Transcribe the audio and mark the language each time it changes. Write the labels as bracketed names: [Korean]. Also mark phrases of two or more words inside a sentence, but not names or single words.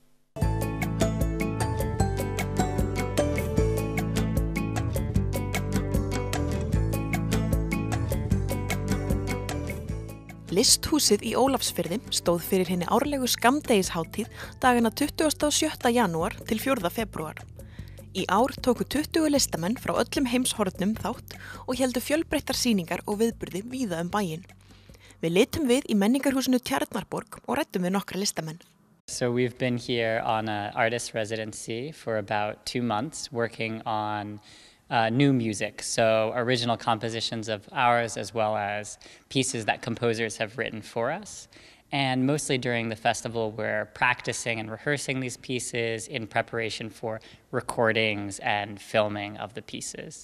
[Icelandic] Listhúsið í Ólafsfirði stóð fyrir hinni árlegu Skammdegishátíð dagana 27. janúar til 4. febrúar. Í ár tóku 20 listamenn frá öllum heimshornum þátt og héldu fjölbreyttar sýningar og viðburði víða bæinn. Við litum við í menningarhúsinu Tjarnarborg og ræddum við nokkra listamenn. [English] So we've been here on an artist residency for about 2 months working on new music, so original compositions of ours as well as pieces that composers have written for us. And mostly during the festival, we're practicing and rehearsing these pieces in preparation for recordings and filming of the pieces.